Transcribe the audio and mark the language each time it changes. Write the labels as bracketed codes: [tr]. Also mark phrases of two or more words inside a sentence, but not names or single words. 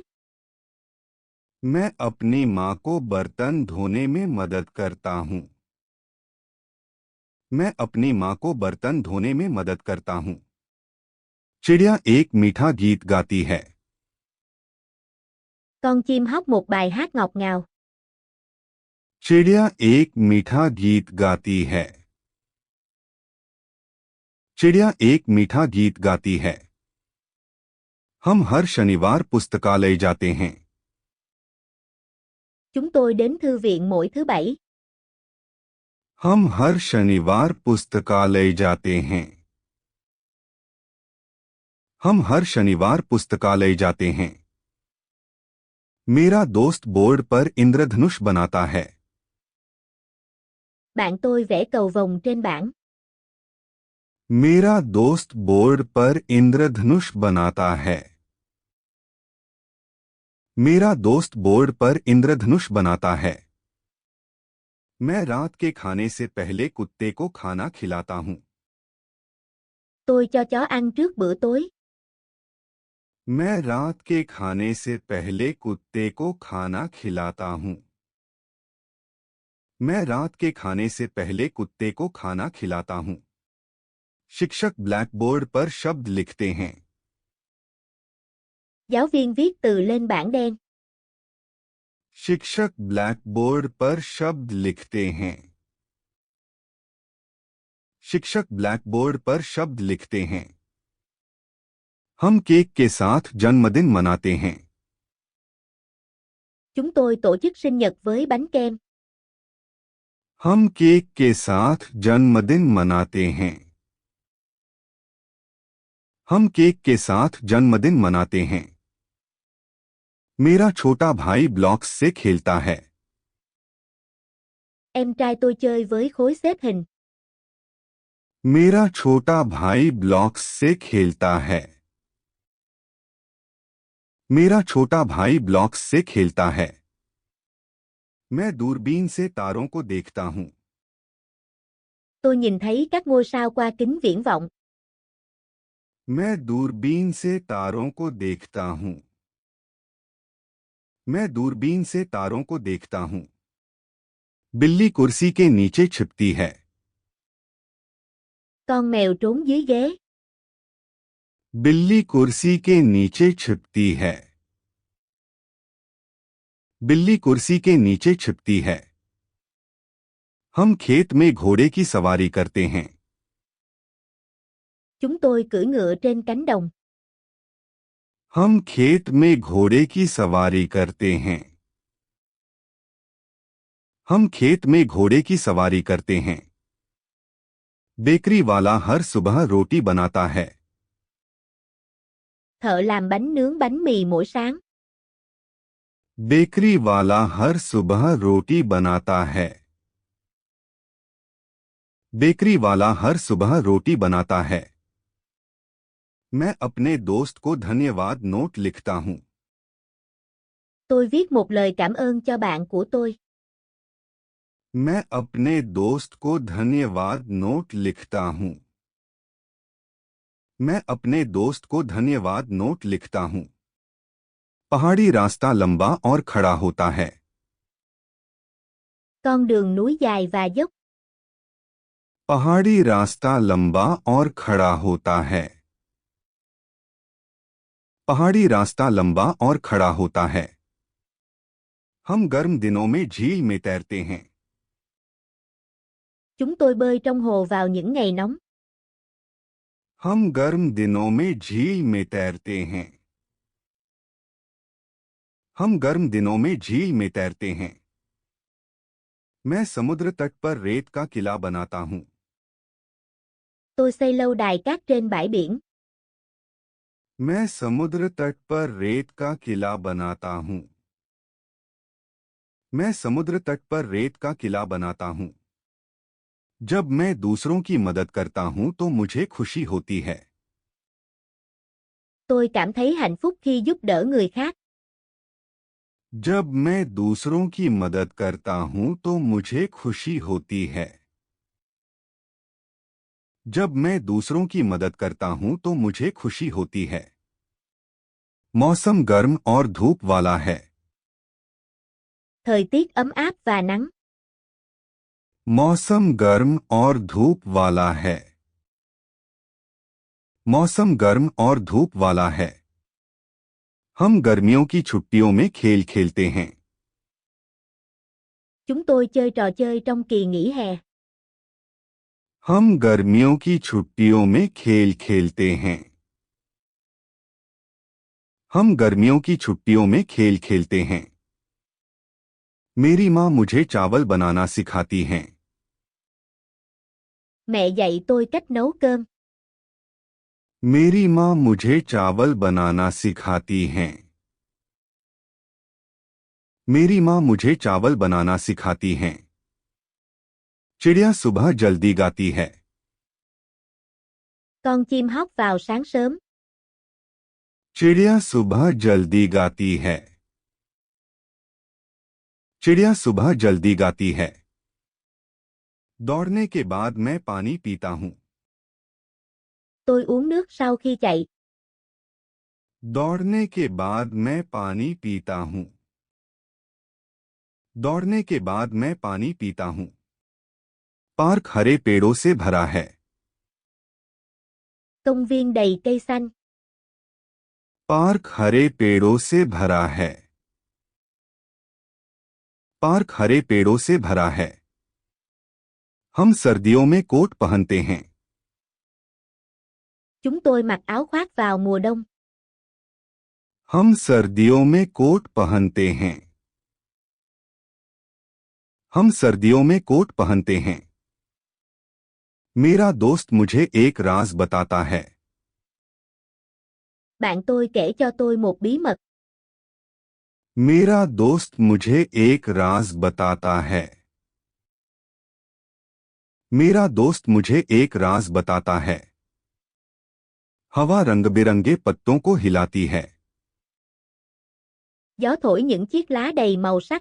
[hi] मैं अपनी माँ को बर्तन धोने में मदद करता हूँ। मैं अपनी माँ को बर्तन धोने में मदद करता हूँ। चिड़िया एक मीठा गीत गाती है। [vi] Con chim hót một bài hát ngọt ngào. [hi] चिड़िया एक मीठा गीत गाती है। चिड़िया एक मीठा गीत गाती है। हम हर शनिवार पुस्तकालय जाते हैं। [vi] Chúng tôi đến thư viện mỗi thứ bảy. [hi] हम हर शनिवार पुस्तकालय जाते हैं। हम हर शनिवार पुस्तकालय जाते हैं। मेरा दोस्त बोर्ड पर इंद्रधनुष बनाता है। [vi] Bạn tôi vẽ cầu vồng trên bảng. [hi] मेरा दोस्त बोर्ड पर इंद्रधनुष बनाता है। मेरा दोस्त बोर्ड पर इंद्रधनुष बनाता है। मैं रात के खाने से पहले कुत्ते को खाना खिलाता हूँ। [vi] Tôi cho chó ăn trước bữa tối. [hi] मैं रात के खाने से पहले कुत्ते को खाना खिलाता हूँ। मैं रात के खाने से पहले कुत्ते को खाना खिलाता हूँ। शिक्षक ब्लैकबोर्ड पर शब्द लिखते हैं। [vi] Giáo viên viết từ lên bảng đen. [hi] शिक्षक ब्लैकबोर्ड पर शब्द लिखते हैं। शिक्षक ब्लैकबोर्ड पर शब्द लिखते हैं। हम केक के साथ जन्मदिन मनाते हैं। [vi] Chúng tôi tổ chức sinh nhật với bánh kem. [hi] हम केक के साथ जन्मदिन मनाते हैं। हम केक के साथ जन्मदिन मनाते हैं। मेरा छोटा भाई ब्लॉक्स से खेलता है। [vi] Em trai tôi chơi với khối xếp hình. [hi] मेरा छोटा भाई ब्लॉक्स से खेलता है। मेरा छोटा भाई ब्लॉक्स से खेलता है। मैं दूरबीन से तारों को देखता हूं। [vi] Tôi nhìn thấy các ngôi sao qua kính viễn vọng. [hi] मैं दूरबीन से तारों को देखता हूं। मैं दूरबीन से तारों को देखता हूं। बिल्ली कुर्सी के नीचे छिपती है। [vi] Con mèo trốn dưới ghế. [hi] बिल्ली कुर्सी के नीचे छिपती है। बिल्ली कुर्सी के नीचे छिपती है। हम खेत में घोड़े की सवारी करते हैं। [vi] Chúng tôi cưỡi ngựa trên cánh đồng. [hi] हम खेत में घोड़े की सवारी करते हैं। हम खेत में घोड़े की सवारी करते हैं। बेकरी वाला हर सुबह रोटी बनाता है। [vi] Thợ làm bánh nướng bánh mì mỗi sáng. [hi] बेकरी वाला हर सुबह रोटी बनाता है। बेकरी वाला हर सुबह रोटी बनाता है। मैं अपने दोस्त को धन्यवाद नोट लिखता हूं। [vi] Tôi viết một lời cảm ơn cho bạn của tôi. [hi] मैं अपने दोस्त को धन्यवाद नोट लिखता हूं। मैं अपने दोस्त को धन्यवाद नोट लिखता हूं। पहाड़ी रास्ता लंबा और खड़ा होता है। [vi] Con đường núi dài và dốc. [hi] पहाड़ी रास्ता लंबा और खड़ा होता है। पहाड़ी रास्ता लंबा और खड़ा होता है। हम गर्म दिनों में झील में तैरते हैं। [vi] Chúng tôi bơi trong hồ vào những ngày nóng. [hi] हम गर्म दिनों में झील में तैरते हैं। हम गर्म दिनों में झील में तैरते हैं। मैं समुद्र तट पर रेत का किला बनाता हूं। [vi] Tôi xây lâu đài cát trên bãi biển. [hi] मैं समुद्र तट पर रेत का किला बनाता हूं। मैं समुद्र तट पर रेत का किला बनाता हूं। जब मैं दूसरों की मदद करता हूं तो मुझे खुशी होती है। [vi] Tôi cảm thấy hạnh phúc khi giúp đỡ người khác. [hi] जब मैं दूसरों की मदद करता हूं तो मुझे खुशी होती है। जब मैं दूसरों की मदद करता हूं तो मुझे खुशी होती है। मौसम गर्म और धूप वाला है। [vi] Thời tiết ấm áp và nắng. [hi] मौसम गर्म और धूप वाला है। मौसम गर्म और धूप वाला है। हम गर्मियों की छुट्टियों में खेल खेलते हैं। [vi] Chúng tôi chơi trò chơi trong kỳ nghỉ hè. [hi] हम गर्मियों की छुट्टियों में खेल खेलते हैं। हम गर्मियों की छुट्टियों में खेल खेलते हैं। मेरी माँ मुझे चावल बनाना सिखाती हैं। [vi] Mẹ dạy tôi cách nấu cơm. [hi] मेरी माँ मुझे चावल बनाना सिखाती हैं। मेरी माँ मुझे चावल बनाना सिखाती हैं। चिड़िया सुबह जल्दी गाती है। [vi] Con chim hót vào sáng sớm. [hi] चिड़िया सुबह जल्दी गाती है। चिड़िया सुबह जल्दी गाती है। दौड़ने के बाद मैं पानी पीता हूँ। [vi] Tôi uống nước sau khi chạy. [hi] दौड़ने के बाद मैं पानी पीता हूँ। दौड़ने के बाद मैं पानी पीता हूँ। पार्क हरे पेड़ों से भरा है। [vi] Công viên đầy cây xanh. [hi] पार्क हरे पेड़ों से भरा है। पार्क हरे पेड़ों से भरा है। हम सर्दियों में कोट पहनते हैं. [vi] Chúng tôi mặc áo khoác vào mùa đông. [hi] हम सर्दियों में कोट पहनते हैं. हम सर्दियों में कोट पहनते हैं. मेरा दोस्त मुझे एक राज बताता है. [vi] Bạn tôi kể cho tôi một bí mật. [hi] मेरा दोस्त मुझे एक राज बताता है. मेरा दोस्त मुझे एक राज बताता है. हवा रंग बिरंगे पत्तों को हिलाती है. [vi] Gió thổi những chiếc lá đầy màu sắc.